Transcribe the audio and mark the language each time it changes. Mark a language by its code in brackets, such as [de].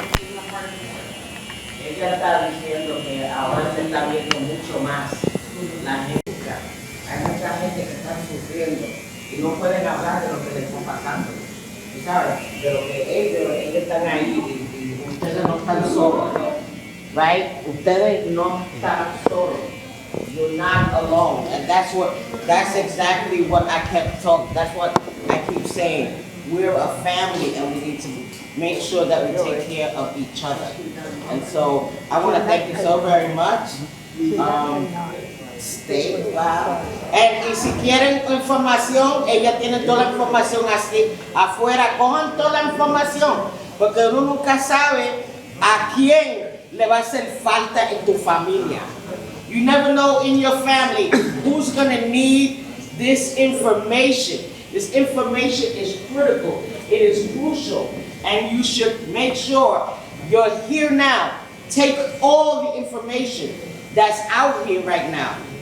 [es] Ella está diciendo que ahora se está viendo mucho más la gente. Hay mucha gente que está sufriendo y no pueden hablar de lo que les está pasando. Tú sabes, de lo que ellos están ahí y ustedes no están solos. [en] Right? [es] Ustedes no están solos. [en] You're not alone. And that's exactly what I kept talking. That's what I keep saying. We're a family and we need to make sure that we take care of each other. And so I want to thank you so very much. Stay wow. [es] Y si quieren información, ella tiene toda la información así afuera. Cojan toda la información, porque uno nunca sabe a quién le va a hacer falta en tu familia. [en] You never know in your family who's going to need this information. This information is critical. It is crucial. And you should make sure you're here now. Take all the information that's out here right now.